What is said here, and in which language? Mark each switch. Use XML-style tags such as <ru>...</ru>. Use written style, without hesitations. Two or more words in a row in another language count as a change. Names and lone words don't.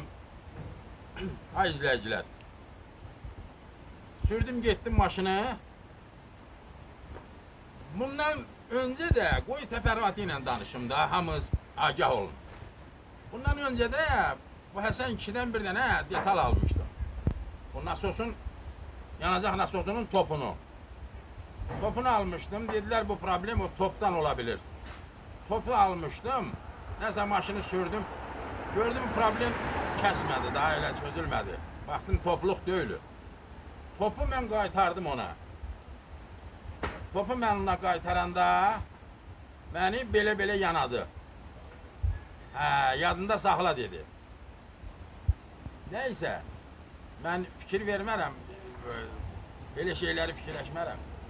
<az>Ay izləyicilər.</az> <tr>Sürdüm gittim maşını. Bundan önce de</tr> <az>qoy təfərrüatı ilə danışım da, hamınız agah olun.</az> <tr>Bundan önce de</tr> <az>bu Həsən kişiden bir dənə detal almışdım. Bu nasosun, yanacaq nasosunun topunu.</az> <tr>Topunu almıştım, dediler bu problem o toptan olabilir. Topu almıştım, neyse maşını sürdüm. Gördüm problem kesmedi, daha öyle çözülmedi. Baktım topluk değil.</tr> <az>Topu mən qaytardım ona. Topu mən ona qaytaranda</az> <tr>beni belə yanadı.</tr> <az>Yadında saxla dedi.</az> <tr>Neyse, ben</tr> <az>fikir vermərəm, belə şeyləri fikirləşmərəm.</az>